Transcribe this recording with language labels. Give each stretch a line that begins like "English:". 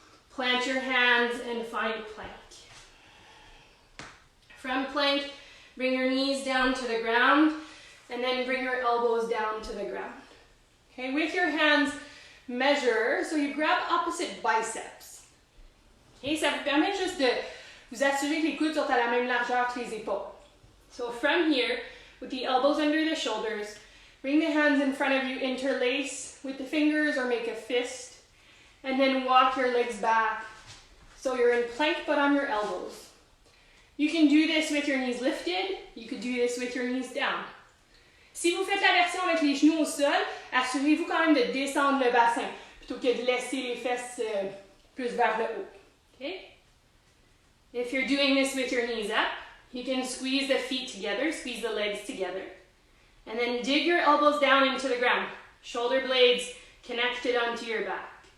English: Plant your hands and find plank. From plank, bring your knees down to the ground and then bring your elbows down to the ground. Okay, with your hands, measure, so you grab opposite biceps.
French: Okay, ça vous permet juste de vous assurer que les coudes sont à la même largeur que les épaules.
English: So from here, with the elbows under the shoulders, bring the hands in front of you, interlace with the fingers or make a fist. And then walk your legs back. So you're in plank but on your elbows. You can do this with your knees lifted. You could do this with your knees down.
French: Si vous faites la version avec les genoux au sol, assurez-vous quand même de descendre le bassin plutôt que de laisser les fesses plus vers le haut.
English: Okay? If you're doing this with your knees up, you can squeeze the feet together, squeeze the legs together. And then dig your elbows down into the ground. Shoulder blades connected onto your back.